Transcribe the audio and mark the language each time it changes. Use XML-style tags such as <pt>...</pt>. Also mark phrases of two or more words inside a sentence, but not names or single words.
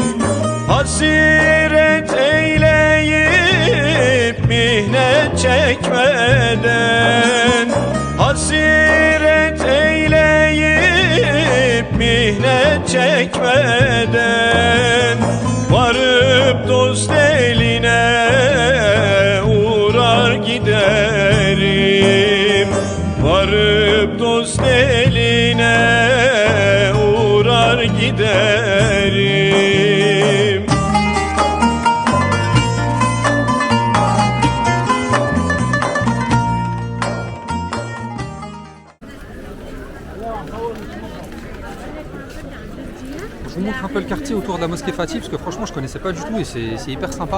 <tr>Hasret eyleyip mihnet çekmeden, hasret eyleyip mihnet çekmeden, varıp dost eline uğrar giderim. Varıp dost eline uğrar giderim.</tr> <fr>Je vous montre un peu le quartier autour de la mosquée Fatih parce que franchement je connaissais pas du tout et c'est hyper sympa.</fr>